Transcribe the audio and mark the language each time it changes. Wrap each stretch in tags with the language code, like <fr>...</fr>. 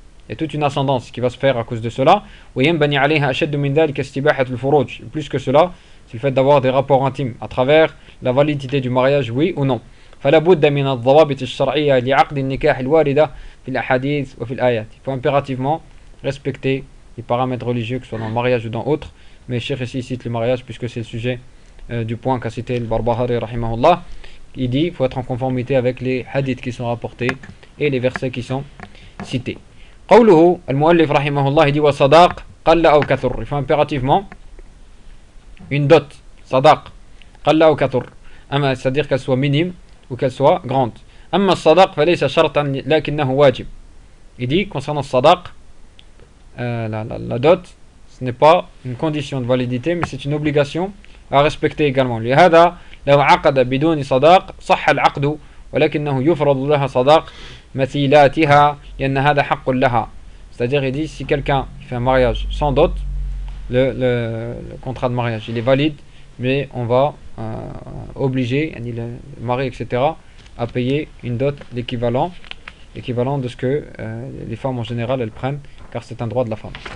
<fr>Il y a toute une ascendance qui va se faire à cause de cela.</fr> <ar>وينبني عليها أشد من ذلك استباحة الفروج.</ar> <fr>Plus que cela, c'est le fait d'avoir des rapports intimes à travers la validité du mariage, oui ou non.</fr> <ar>فلا بد من الضوابط الشرعية لعقد النكاح الواردة في الأحاديث وفي الآيات.</ar> <fr>Il faut impérativement respecter les paramètres religieux, que ce soit dans le mariage ou dans autre. Mais Cheikh ici cite le mariage puisque c'est le sujet du point qu'a cité le Barbahari rahimahullah. Il dit qu'il faut être en conformité avec les hadiths qui sont rapportés et les versets qui sont cités.</fr> <ar>قوله المؤلف رحمه الله dit وصداق قل أو كثر.</ar> <fr>Il faut impérativement une dot.</fr> <ar>صداق قل أو كثر.</ar> <fr>C'est-à-dire qu'elle soit minime ou qu'elle soit grande.</fr> <ar>أما الصداق فليس شرطا لكنه واجب.</ar> <fr>Il dit concernant الصداق la dot, ce n'est pas une condition de validité mais c'est une obligation à respecter également.</fr> <ar>لهذا لو عقد بدون صداق صح العقد ولكنه يفرض لها صداق مثيلاتها لأن هذا حق لها.</ar> <fr>C'est-à-dire il dit si quelqu'un fait un mariage sans dot, le contrat de mariage il est valide, mais on va obliger yani le mari etc à payer une dot l'équivalent de ce que les femmes en général elles prennent, car c'est un droit de la femme.</fr>